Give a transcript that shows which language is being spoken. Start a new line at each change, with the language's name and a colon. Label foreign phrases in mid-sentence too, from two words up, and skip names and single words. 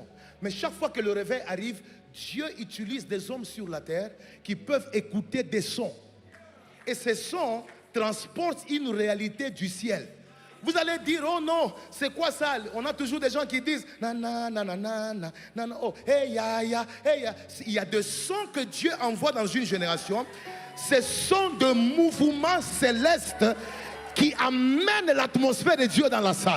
French: Mais chaque fois que le réveil arrive, Dieu utilise des hommes sur la terre qui peuvent écouter des sons. Et ces sons transportent une réalité du ciel. Vous allez dire, oh non, c'est quoi ça? On a toujours des gens qui disent, na na na na na na na na, oh, hey ya ya, hey ya. Il y a des sons que Dieu envoie dans une génération. Ces sons de mouvement céleste qui amènent l'atmosphère de Dieu dans la salle.